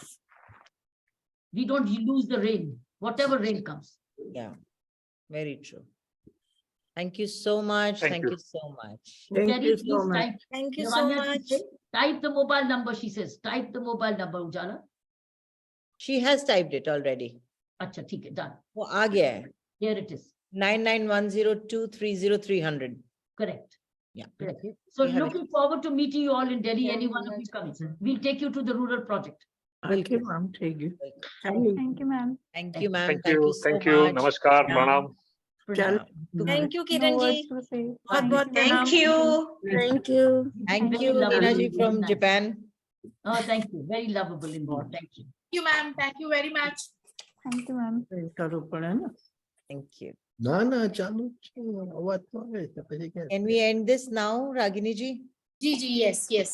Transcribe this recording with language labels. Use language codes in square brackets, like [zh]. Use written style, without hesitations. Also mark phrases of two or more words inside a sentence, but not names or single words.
[en] We don't lose the rain, whatever rain comes. Yeah, very true. Thank you so much. Thank Thank you. you so much. Thank Very you so please much. type- Thank you so Lavanya, much. type the mobile number, she says. Type the mobile number, Ujala. She has typed it already. [hi] Acha, theek hai, done. वो आ गया है। [en] Here it is. 9910230300. Correct. Yeah. Correct. So We have looking forward to meeting you all in Delhi. Any one of you coming. We'll take you to the rural project. Okay, ma'am, thank you. Thank you, ma'am. Thank you, ma'am. Thank you. so Thank you. much. Namaskar. Yeah. Pranam. Chal- Thank you, No Kiran ji. words to say. [hi] बहुत-बहुत [en] Thank प्रणाम. you. Thank you. Thank Very you, lovely, Meena ji very from nice. Japan. Oh, thank you. Very lovable indeed. Thank you. Thank you, ma'am. Thank you very much. Thank you, ma'am. [gu] કરું પડે ને. [en] Thank you. [gu] ના ના ચાલુ જ છે અવાજ તો આવે છે પછી કે [en] Can we end this now, Ragini ji? Ji, yes, yes.